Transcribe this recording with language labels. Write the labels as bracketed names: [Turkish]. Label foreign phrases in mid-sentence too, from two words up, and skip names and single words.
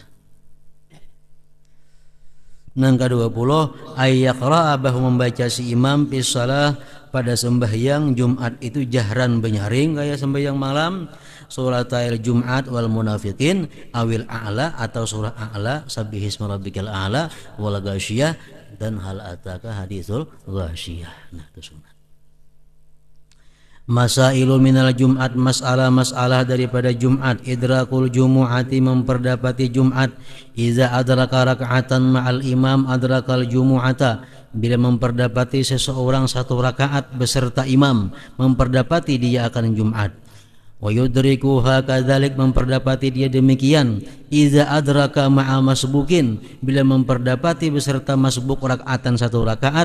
[Malay] Yang ke-20 ayyaqra'a, bahwa membaca si imam [Arabic] في صلاة [Malay] pada sembahyang Jumat itu jahran benyaring kayak sembahyang malam, [Arabic] سورة الجمعة والمنافقين أو الأعلى [Malay] atau surah [Arabic] الأعلى سبح اسم ربك الأعلى والغاشية dan هل أتاك حديث الغاشية. [Malay] Nah itu sunat. [Arabic] مسائل من الجمعة, [Malay] masalah daripada Jumat. [Arabic] إدراك الجمعة, [Malay] memperdapati Jumat. [Arabic] إذا أدرك ركعة مع الإمام أدرك الجمعة, [Malay] bila memperdapati seseorang satu rakaat beserta imam, memperdapati dia akan Jumat. [Arabic] ويدركها كذلك, [Malay] memperdapati dia demikian. [Arabic] إذا أدرك مع مسبوق, [Malay] bila memperdapati beserta masbuk rakaatan satu rakaat.